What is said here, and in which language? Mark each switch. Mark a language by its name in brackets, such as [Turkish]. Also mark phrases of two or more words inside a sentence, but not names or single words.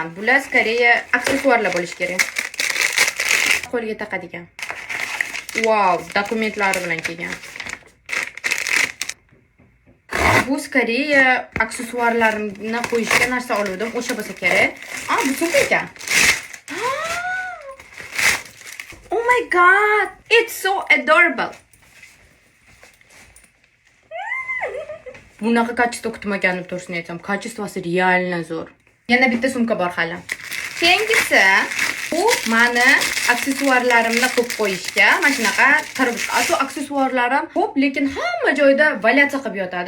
[Uzbek] Bular скорее aksessuarlar bo'lish kerak. Qo'lga taqadigan. Wow, dokumentlari bilan kelgan. Bu скорее aksessuarlarimni qo'yishga narsa oluvdim, o'sha bo'lsa kerak. Bu sumka ekan. [English] Oh my god, it's so adorable. [Uzbek] Bunaqa kачество kutmagandim, to'g'risini aytsam. [Russian] Kачествоsi реально [Uzbek] zo'r. Yana bitta sumka bor hali. Keyingisi bu meni aksessuarlarimni qo'yib qo'yishga, mana shunaqa tarbish. Ato aksessuarlarim ko'p, lekin hamma joyda valyatsiya qilib yotadi.